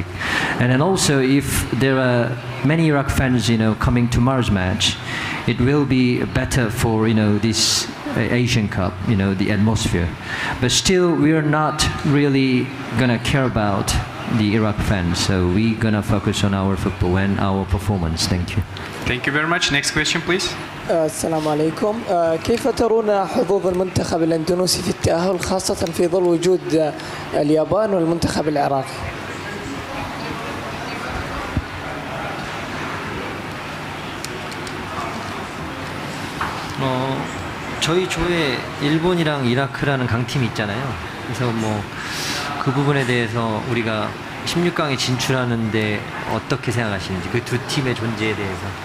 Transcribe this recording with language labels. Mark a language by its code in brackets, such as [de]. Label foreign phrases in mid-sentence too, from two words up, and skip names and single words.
[en] And then also, if there are many Iraq fans, coming tomorrow's match, it will be better for, this Asian Cup, the atmosphere. But still, we are not really gonna care about the Iraq fans, so we're gonna focus on our football and our performance. Thank you. Thank you very much. Next question, please. [ar] السلام عليكم. كيف ترون حظوظ المنتخب الأندونيسي في التأهل خاصة في ظل وجود اليابان والمنتخب العراقي؟ [ko] 저희 조에 일본이랑 이라크라는 강팀이 있잖아요. 그래서 그 부분에 대해서 우리가 16강에 진출하는데 어떻게 생각하시는지, 그 두 팀의 존재에 대해서.